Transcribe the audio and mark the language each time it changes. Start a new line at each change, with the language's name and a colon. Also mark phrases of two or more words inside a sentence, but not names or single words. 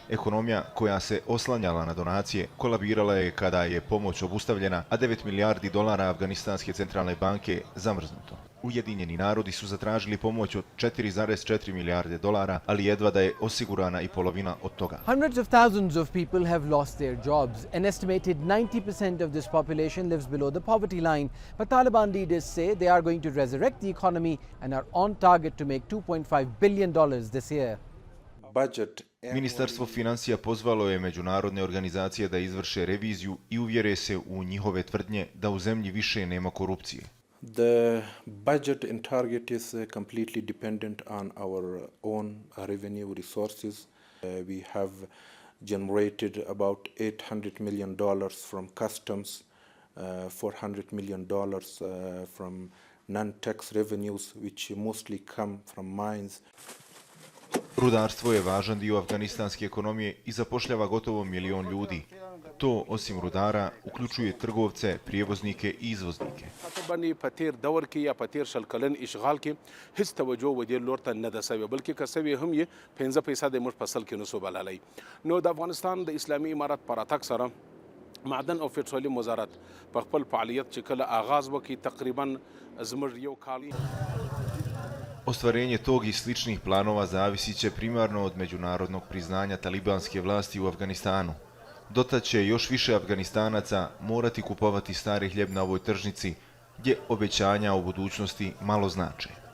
Bosnian: Ekonomija koja se oslanjala na donacije kolabirala je kada je pomoć obustavljena, a 9 milijardi dolara Afganistanske centralne banke zamrznuto. Ujedinjeni narodi su zatražili pomoć od 4,4 milijarde dolara, ali jedva da je osigurana i polovina od toga.
English: Hundreds of thousands of people have lost their jobs. An estimated 90% of this population lives below the poverty line. But Taliban leaders say they are going to resurrect the economy and are on target to make $2.5 billion this year.
Bosnian: Ministarstvo financija pozvalo je međunarodne organizacije da izvrše reviziju i uvjere se u njihove tvrdnje da u zemlji više nema korupcije.
English: The budget and target is completely dependent on our own revenue resources. We have generated about $800 million from customs, $400 million from non-tax revenues, which mostly come from mines.
Bosnian: Rudarstvo je važan dio afganistanske ekonomije i zapošljava gotovo 1 milion ljudi. To, osim rudara, uključuje trgovce, prijevoznike i izvoznike.
Pashto: معدن او پټرولیم وزارت په خپل فعالیت چې کله آغاز وکړي تقریبا زموږ یو کال.
Bosnian: Ostvarenje tog i sličnih planova zavisit će primarno od međunarodnog priznanja talibanske vlasti u Afganistanu. Dotad će još više Afganistanaca morati kupovati stari hljeb na ovoj tržnici, gdje obećanja o budućnosti malo znače.